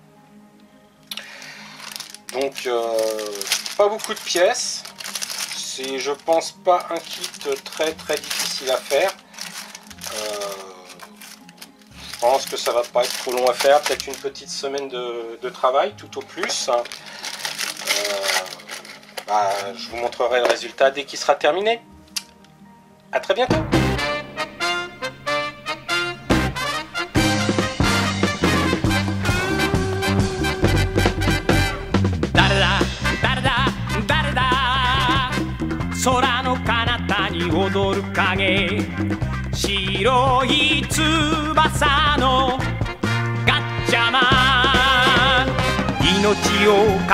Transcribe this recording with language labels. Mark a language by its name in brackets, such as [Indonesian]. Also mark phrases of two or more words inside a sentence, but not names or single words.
[French] Donc pas beaucoup de pièces, c'est je pense pas un kit très difficile à faire. Je pense que ça va pas être trop long à faire, peut-être une petite semaine de travail tout au plus. Je vous montrerai le résultat dès qu'il sera terminé. A très bientôt. [Japanese] 空の彼方に踊る影白い翼のガッチャマン命をか